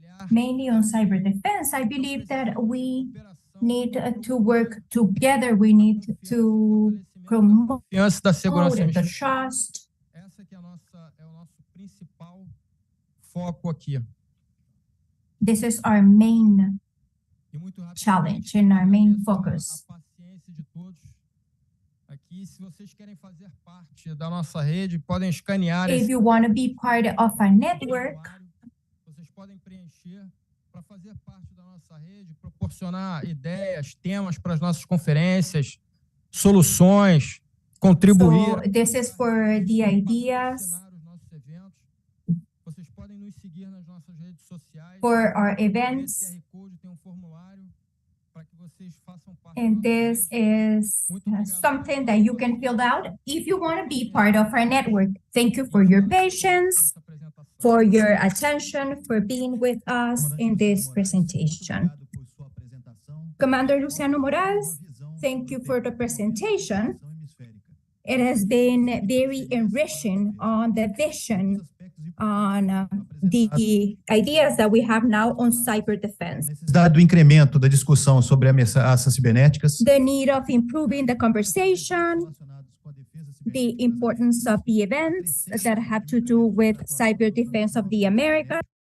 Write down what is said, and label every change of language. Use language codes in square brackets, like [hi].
[en] Mainly on cyber defense, I believe that we need to work together. We need to promote the trust. [pt] Essa que é o nosso principal foco aqui. [en] This is our main challenge and our main focus. [pt] Aqui, se vocês querem fazer parte da nossa rede, podem escanear. [en] If you want to be part of our network, [pt] vocês podem preencher para fazer parte da nossa rede, proporcionar ideias, temas para as nossas conferências, soluções, contribuir. [en] So this is for the ideas. [pt] Vocês podem nos seguir nas nossas redes sociais. [en] For our events. And this is something that you can fill out if you want to be part of our network. Thank you for your patience, for your attention, for being with us in this presentation. Commander Luciano Moraes, thank you for the presentation. It has been very enriching on the vision, on the ideas that we have now on cyber defense. [pt] Do incremento da discussão sobre ameaças cibernéticas. [en] The need of improving the conversation, the importance of the events that have to do with cyber defense of the Americas.